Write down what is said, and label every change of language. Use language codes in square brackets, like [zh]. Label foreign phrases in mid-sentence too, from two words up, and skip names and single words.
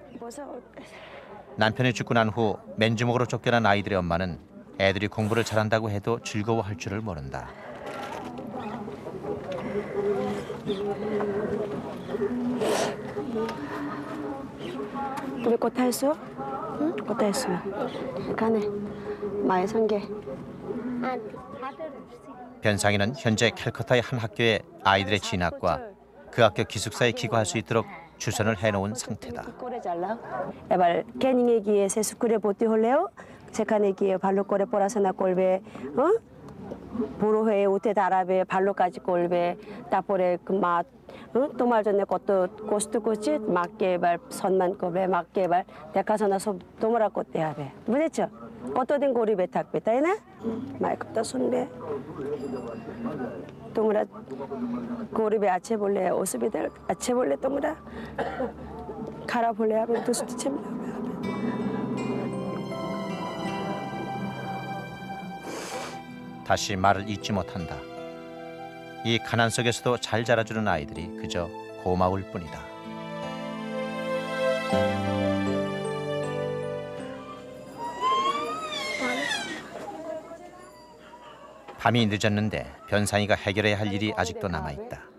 [ko] 남편이 죽고 난 후 맨주먹으로 쫓겨난 아이들의 엄마는 애들이 공부를 잘한다고 해도 즐거워할 줄을 모른다. [bn] 우리 কোথায় এসো কোথায় এসো এখানে মায়ের সঙ্গে [ko] 변상이는 현재 캘커타의 한 학교에 আই들의 진학과 그 학교 기숙사에 기거할 수 있도록 주선을 해놓은 상태다. [bn] করে চালাও এবার ক্যানিংয়ে গিয়ে সে স্কুলে ভর্তি হলেও সেখানে গিয়ে ভালো করে পড়াশোনা করবে বুড়ো হয়ে উঠে দাঁড়াবে ভালো কাজ করবে তারপরে মা তোমার জন্য কত কষ্ট করছে মাকে এবার সম্মান করবে মাকে এবার দেখাশোনা সব তোমরা করতে হবে বুঝেছো কতদিন গরিবে থাকবে তাই না মায়ের কথা শুনবে তোমরা গরিবে আছে বলে অসুবিধা আছে বলে তোমরা খারাপ হলে হবে দুষ্টু ছেলে হবে [ko] 다시 말을 잇지 못한다. 이 가난 속에서도 잘 자라주는 아이들이 그저 고마울 뿐이다. 밤이 늦었는데 변상이가 해결해야 할 일이 아직도 남아있다.